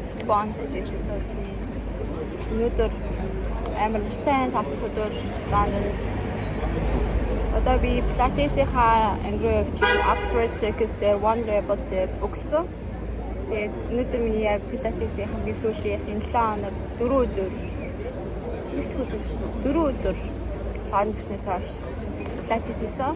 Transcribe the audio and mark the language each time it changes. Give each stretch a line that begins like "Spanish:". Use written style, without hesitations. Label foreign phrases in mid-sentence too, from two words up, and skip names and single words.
Mongolian: Bond Street сууж байна. Өнөөдөр амар нэртэй тавт өдөр Лондонд. Одоо би Pilates-ийнхаа engraved Oxford Circus дээр One Rebel дээр өгсөн. Тэгээд өнөөдөр миний яг Pilates-ийн хамгийн сүүлийн энэ 7 хоног 4 өдөр 4 өдөр Лондонээс хойш Pilates хийсэн.